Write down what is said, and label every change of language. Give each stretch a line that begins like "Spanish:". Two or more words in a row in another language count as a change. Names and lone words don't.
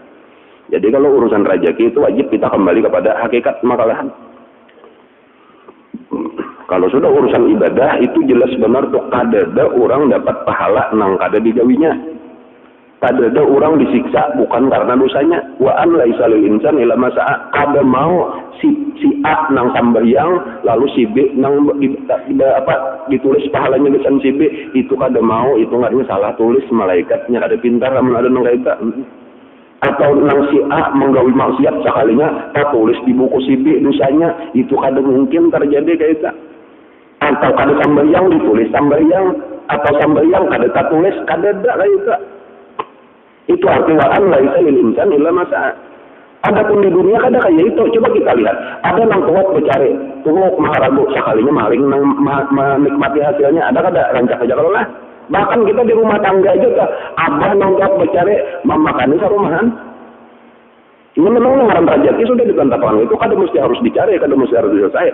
Banjar: Jadi kalau urusan rezeki itu wajib kita kembali kepada hakikat makalahan. Kalau sudah urusan ibadah itu jelas benar tuh kadada orang dapat pahala nang kada digawinya. Kadada orang disiksa bukan karena dosanya.
Arabic: وأن ليس للإنسان إلا ما سعى.
Banjar: Kada mau si A nang sambayang lalu si B nang ditulis pahalanya gesan si B itu kada mau, itu ngaranya salah tulis malaikatnya kada pintar amun ada nang kaita. Atau nang si A menggawi maksiat sekalinya tak tulis di buku si B dosanya, itu kada mungkin terjadi kaita. Atau kada sambayang ditulis sambayang, atau sambayang kada tak tulis kada ada kaita. Itu artinya
Arabic: أن ليس للإنسان إلا ما سعى.
Banjar: Adapun di dunia kada kayak itu. Coba kita lihat. Ada nang kuat bercari, tuh maharagu sekalinya maling nang menikmati hasilnya. Ada kada rancak aja kalau lah. Bahkan kita di rumah tangga juga ada nang kuat bercari memakani sarumahan. Ini memang ngaran rezeki sudah ditentukan itu kada mesti harus dicari, kada mesti harus diselesai.